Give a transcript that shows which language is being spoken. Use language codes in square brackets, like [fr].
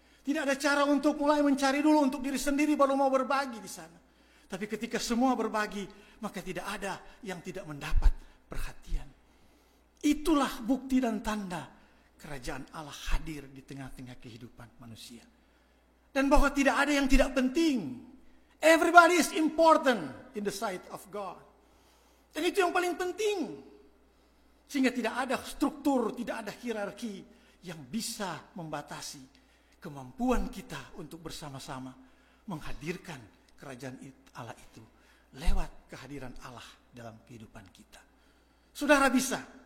[id] Tidak ada cara untuk mulai mencari dulu untuk diri sendiri baru mau berbagi di sana. Tapi ketika semua berbagi, maka tidak ada yang tidak mendapat perhatian. Itulah bukti dan tanda kerajaan Allah hadir di tengah-tengah kehidupan manusia. Dan bahwa tidak ada yang tidak penting. [en] Everybody is important in the sight of God. [id] Dan itu yang paling penting. Sehingga tidak ada struktur, tidak ada hierarki yang bisa membatasi kemampuan kita untuk bersama-sama menghadirkan kerajaan Allah itu lewat kehadiran Allah dalam kehidupan kita. Saudara bisa.